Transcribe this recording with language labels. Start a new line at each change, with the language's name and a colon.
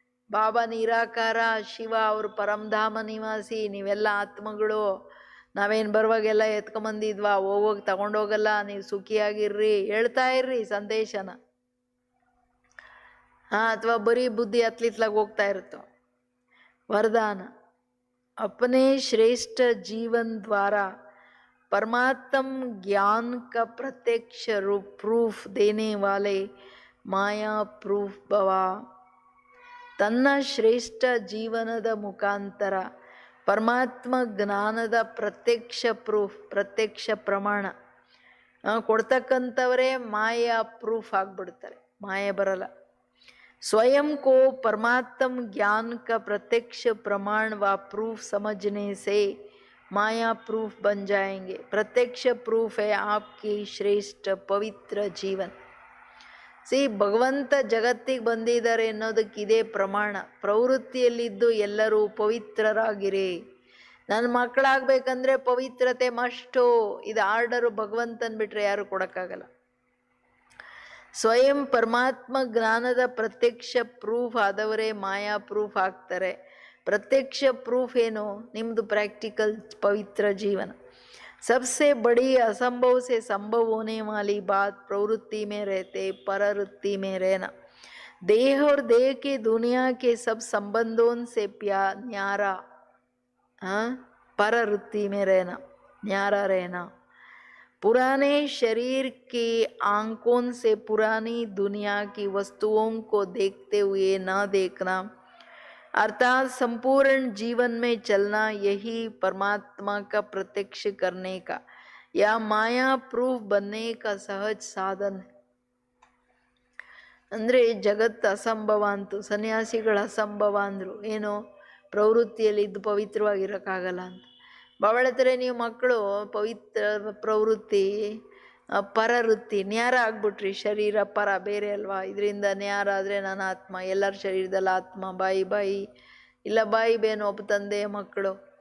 Kannada: ಬಾಬಾ ನಿರಾಕಾರ ಶಿವ, ಅವರು ಪರಮಧಾಮ ನಿವಾಸಿ, ನೀವೆಲ್ಲ ಆತ್ಮಗಳು. ನಾವೇನು ಬರುವಾಗೆಲ್ಲ ಎತ್ಕೊಂಬಂದಿದ್ವಾ? ಹೋಗೋಗಿ ತಗೊಂಡೋಗಲ್ಲ, ನೀವು ಸುಖಿಯಾಗಿರ್ರಿ ಹೇಳ್ತಾ ಇರ್ರಿ ಸಂದೇಶನ. ಅಥವಾ ಬರೀ ಬುದ್ಧಿ ಹತ್ಲಿತ್ಲಾಗ ಹೋಗ್ತಾ ಇರುತ್ತೋ.
Hindi: वरदान, अपने श्रेष्ठ जीवन द्वारा परमात्म ज्ञान का प्रत्यक्ष रूप प्रूफ देने वाले माया प्रूफ ಭವ.
Kannada: ತನ್ನ ಶ್ರೇಷ್ಠ ಜೀವನದ ಮುಖಾಂತರ ಪರಮಾತ್ಮ ಜ್ಞಾನದ ಪ್ರತ್ಯಕ್ಷ ಪ್ರೂಫ್, ಪ್ರತ್ಯಕ್ಷ ಪ್ರಮಾಣ ಕೊಡ್ತಕ್ಕಂಥವರೇ ಮಾಯಾ ಪ್ರೂಫ್ ಆಗಿಬಿಡ್ತಾರೆ. ಮಾಯೆ ಬರಲ್ಲ.
Hindi: स्वयं को परमात्म ज्ञान का प्रत्यक्ष प्रमाण व प्रूफ समझने से माया प्रूफ बन जाएंगे. प्रत्यक्ष प्रूफ है आपकी श्रेष्ठ पवित्र जीवन.
Kannada: ಸಿ ಭಗವಂತ ಜಗತ್ತಿಗೆ ಬಂದಿದ್ದಾರೆ ಅನ್ನೋದಕ್ಕಿದೆ ಪ್ರಮಾಣ. ಪ್ರವೃತ್ತಿಯಲ್ಲಿದ್ದು ಎಲ್ಲರೂ ಪವಿತ್ರರಾಗಿರಿ. ನನ್ನ ಮಕ್ಕಳಾಗಬೇಕಂದ್ರೆ ಪವಿತ್ರತೆ ಮಸ್ಟು. ಇದು ಆರ್ಡರು ಭಗವಂತನ ಬಿಟ್ಟರೆ ಯಾರು ಕೊಡೋಕ್ಕಾಗಲ್ಲ. ಸ್ವಯಂ ಪರಮಾತ್ಮ ಜ್ಞಾನದ ಪ್ರತ್ಯಕ್ಷ ಪ್ರೂಫ್ ಆದವರೇ ಮಾಯಾ ಪ್ರೂಫ್ ಆಗ್ತಾರೆ. ಪ್ರತ್ಯಕ್ಷ ಪ್ರೂಫ್ ಏನು? ನಿಮ್ಮದು ಪ್ರಾಕ್ಟಿಕಲ್ ಪವಿತ್ರ ಜೀವನ.
Hindi: सबसे बड़ी असंभव से संभव होने वाली बात प्रवृत्ति में रहते परवृत्ति में रहना. देह और देह के दुनिया के सब संबंधों से न्यारा, परवृत्ति में रहना, न्यारा रहना. पुराने शरीर की आंखों से पुरानी दुनिया की वस्तुओं को देखते हुए न देखना, अर्थात संपूर्ण जीवन में चलना, यही परमात्मा का प्रत्यक्ष करने का या माया प्रूफ बनने का सहज साधन है.
Kannada: ಅಂದರೆ ಜಗತ್ತು ಅಸಂಭವ ಅಂತು, ಸನ್ಯಾಸಿಗಳು ಅಸಂಭವ ಅಂದರು. ಏನೋ ಪ್ರವೃತ್ತಿಯಲ್ಲಿ ಇದ್ದು ಪವಿತ್ರವಾಗಿರೋಕ್ಕಾಗಲ್ಲ ಅಂತ. ಬಾವಳತರೆ ನೀವು ಮಕ್ಕಳು ಪವಿತ್ರ ಪ್ರವೃತ್ತಿ ಪರವೃತ್ತಿ ನ್ಯಾರ ಆಗ್ಬಿಟ್ರಿ. ಶರೀರ ಪರ ಬೇರೆ ಅಲ್ವಾ? ಇದರಿಂದ ನ್ಯಾರ ಆದರೆ ನನ್ನ ಆತ್ಮ, ಎಲ್ಲರ ಶರೀರದಲ್ಲಿ ಆತ್ಮ, ಬಾಯಿ ಇಲ್ಲ ಬಾಯಿ ಬೇನು ಒಬ್ಬ ತಂದೆಯ ಮಕ್ಕಳು.